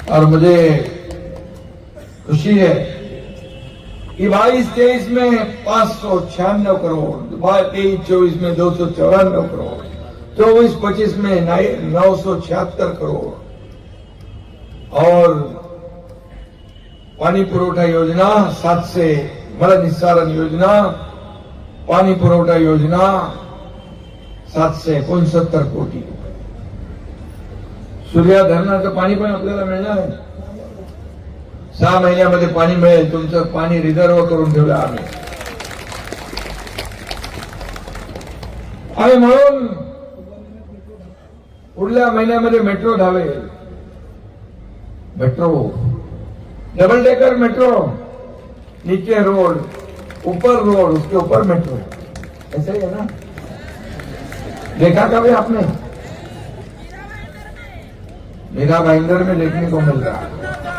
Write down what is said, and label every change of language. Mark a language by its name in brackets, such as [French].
[Hindi] और मुझे खुशी है कि 22-23 में 596 करोड़, 23-24 में 294 करोड़, 24-25 में 976 करोड़. [Marathi] और पानी पुरवठा योजना, 7 से मल निस्सारण योजना, पाणी पुरवठा योजना 769 कोटी. सूर्या धरणाचं पाणी पण आपल्याला मिळणार आहे. 6 महिन्यामध्ये पाणी मिळेल. तुमचं पाणी रिझर्व करून ठेवलं आम्ही. आणि म्हणून पुढल्या महिन्यामध्ये मेट्रो धावेल. [Hindi] मेट्रो, डबल डेकर मेट्रो, नीचे रोड, ऊपर रोड, उसके ऊपर मेट्रो. ऐसा ही है ना? देखा कभी आपने? मीरा भाईंदर में देखने को मिल रहा है.